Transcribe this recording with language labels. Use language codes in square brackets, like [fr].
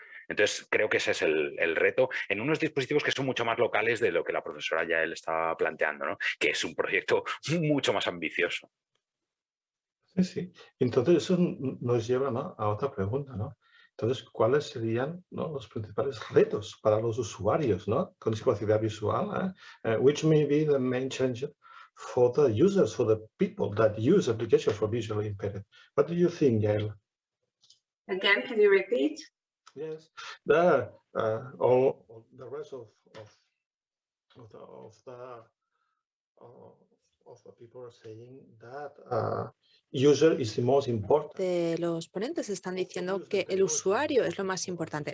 [es] Entonces, creo que ese es el reto en unos dispositivos que son mucho más locales de lo que la profesora Yael estaba planteando, ¿no? Que es un proyecto mucho más ambicioso. Sí, sí. Entonces, eso nos lleva, ¿no?, a otra pregunta, ¿no? Entonces, ¿cuáles serían, ¿no?, los principales retos para los usuarios, ¿no?, con discapacidad visual? [en] Which may be the main challenge for the users, for the people that use applications for visually impaired. What do you think, Yael? Again, can you repeat? Yes, all the rest of the people are saying that user is the most important. [es] Los ponentes están diciendo que el usuario es lo más importante.